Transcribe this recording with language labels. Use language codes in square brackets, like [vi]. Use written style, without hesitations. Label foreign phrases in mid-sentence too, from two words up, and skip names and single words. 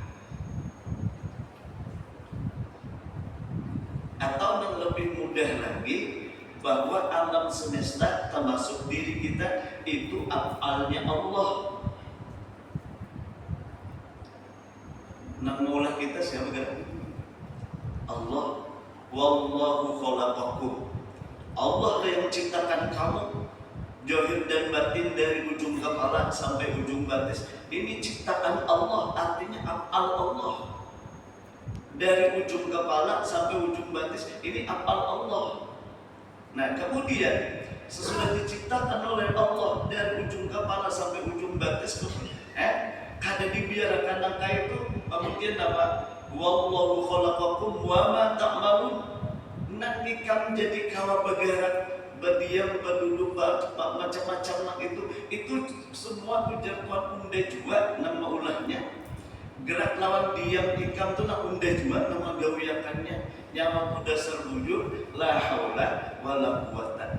[id] Atau yang lebih mudah lagi, bahwa alam semesta termasuk diri kita itu afalnya Allah. [bjn] Nang maulah kita siapa kan? [id] Allah. [ar] Wallahu khalaqakum. [id] Allah yang menciptakan kamu, zahir dan batin dari ujung kepala sampai ujung batis. Ini ciptaan Allah, artinya afal Allah. Dari ujung kepala sampai ujung batis, ini afal Allah. Nah kemudian sesudah diciptakan oleh Allah dari ujung kepala sampai ujung batis, [bjn] kada dibiarkan nangka itu. [id] Kemudian apa? [ar] Wallahu khalaqakum wa ma ta'malun. [bjn] Nang ikam jadi kawa bergerak, berdiam, berduduk, macam-macam nak itu semua ujar Tuhan unde juga nama ulahnya. Gerak lawan diam ikam tu nak unde juga nama gawiakannya. Nyawa dasar wujud [ar] la haula wala quwata.